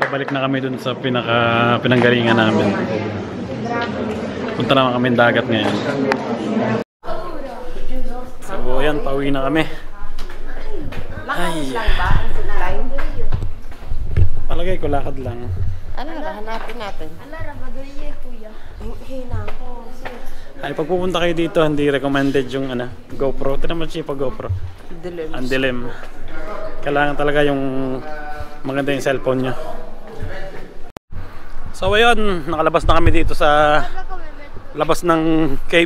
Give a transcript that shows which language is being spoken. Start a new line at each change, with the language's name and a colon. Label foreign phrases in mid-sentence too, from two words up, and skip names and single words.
Filipino: Pabalik na kami dun sa pinanggalingan namin. Punta naman kami dagat ngayon. So ayan, pauwi na kami. Ay. Lang ba ang zipline? Palagay ko lakad lang. Ano na, hanapin natin.
Italian: Allora, vado io e kuya.
Filipino: Hina ako. Ay, pag pupunta kayo dito, hindi recommended yung GoPro. Ito naman siya pag GoPro. Dilim. Ang dilim. Kailangan talaga yung maganda yung cellphone nyo. So ayun, nakalabas na kami dito sa labas ng cave.